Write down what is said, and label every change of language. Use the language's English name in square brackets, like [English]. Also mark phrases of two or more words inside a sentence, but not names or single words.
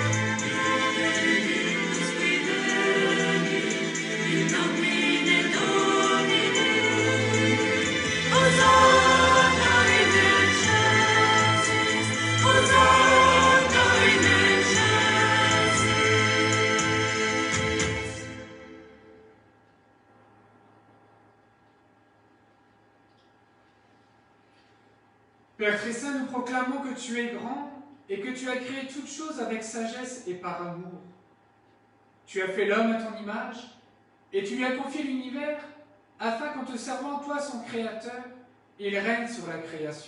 [Latin] Benedictus qui venit, in nomine Domini. Hosanna in excelsis, Hosanna in excelsis. [French] Père très saint, nous proclamons que tu es grand et que tu as créé toutes choses avec sagesse et par amour. Tu as fait l'homme à ton image et tu lui as confié l'univers afin qu'en te servant, toi, son créateur, il règne sur la création.